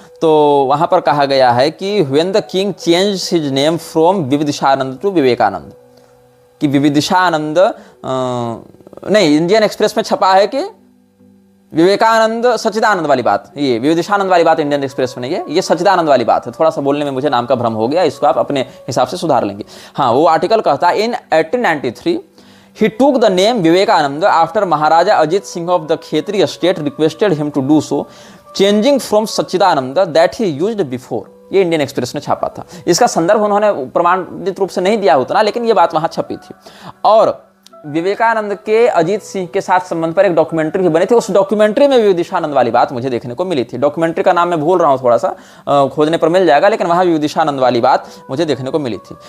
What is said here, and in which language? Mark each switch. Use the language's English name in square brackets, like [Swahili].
[Hindi] तो वहाँ पर कहा गया है कि [English] when the king change his name from Vividishananda to Vivekananda, [Hindi] कि विविदिशानंद नहीं, इंडियन एक्सप्रेस में छपा है कि विवेकानंद सच्चिदानंद वाली बात, ये विविदिशानंद वाली बात इंडियन एक्सप्रेस में नहीं है, ये सच्चिदानंद वाली बात है। थोड़ा सा बोलने में मुझे नाम का भ्रम हो गया, इसको आप अपने हिसाब से सुधार लेंगे। हाँ, वो आर्टिकल कहता है [English] In 1893 he took the name Vivekananda after Maharaja Ajit Singh of the Khetri estate requested him to do so, changing from Sachchidananda that he used before। [Hindi] ये इंडियन एक्सप्रेस ने छापा था। इसका संदर्भ उन्होंने प्रमाणित रूप से नहीं दिया उतना, लेकिन ये बात वहां छपी थी। और विवेकानंद के अजीत सिंह के साथ संबंध पर एक डॉक्यूमेंट्री भी बनी थी, उस डॉक्यूमेंट्री में विविदिशानंद वाली बात मुझे देखने को मिली थी। डॉक्यूमेंट्री का नाम मैं भूल रहा हूँ, थोड़ा सा खोजने पर मिल जाएगा, लेकिन वहां विविदिशानंद वाली बात मुझे देखने को मिली थी।